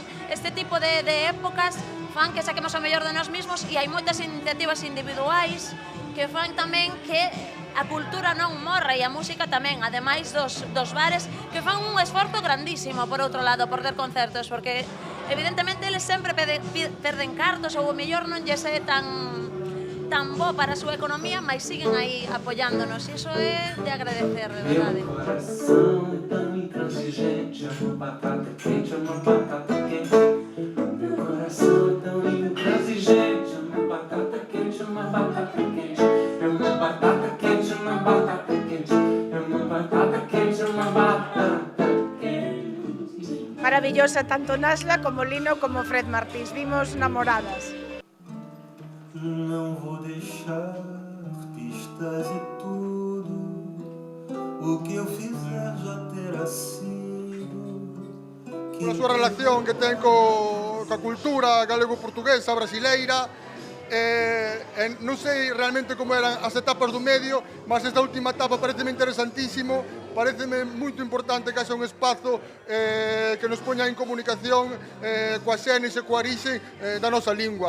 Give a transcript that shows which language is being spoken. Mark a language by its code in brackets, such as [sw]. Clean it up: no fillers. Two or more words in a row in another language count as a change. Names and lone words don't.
[gl] Este tipo de épocas fan que saquemos o mellor de nós mesmos e hai moitas iniciativas individuais que fan tamén que a cultura non morra e a música tamén, ademais dos bares que fan un esforzo grandísimo, por outro lado, por ter concertos, porque evidentemente eles sempre perden cartos ou o mellor non lle é tan bo para a súa economía, mas siguen aí apoiándonos e iso é de agradecer, de verdade. [pt] Meu coração é tão intransigente, amo batata quente, amo batata quente. Meu coração é tão intransigente, amo batata quente, amo batata quente. Amo batata quente, amo batata quente. Amo batata quente, amo batata quente. [gl] Maravillosa tanto Nasla como Lino como Fred Martins, vimos namoradas. [pt] Não vou deixar pistas e tudo o que eu fizer já terá sido. [gl] A súa relación que ten coa cultura galego-portuguesa, brasileira, non sei realmente como eran as etapas do medio, mas esta última etapa pareceme interesantísimo, pareceme moito importante que haxa un espazo que nos poña en comunicación coa xénese, coa orixe da nosa lingua.